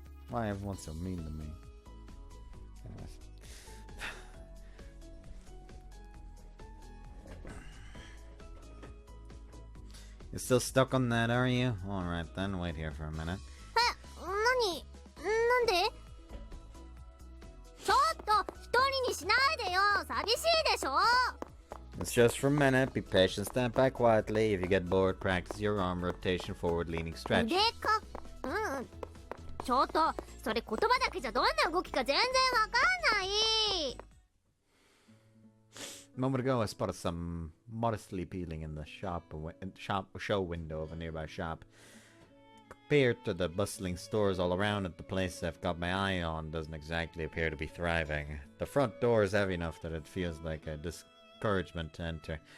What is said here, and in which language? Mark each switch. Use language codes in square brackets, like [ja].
[en] Why everyone so mean to me? You're still stuck on that, are you? Alright then, wait here for a minute. [ja] 何なんでちょっと一人にしないでよ寂しいでしょ [en] It's just for a minute. Be patient, stand by quietly. If you get bored, practice your arm rotation, forward leaning stretch. [ja] 腕かちょっとそれ言葉だけじゃどんな動きか全然わかんない [en] A moment ago, I spotted some modestly peeling in the show window of a nearby shop. Compared to the bustling stores all around it, the place I've got my eye on doesn't exactly appear to be thriving. The front door is heavy enough that it feels like a discouragement to enter.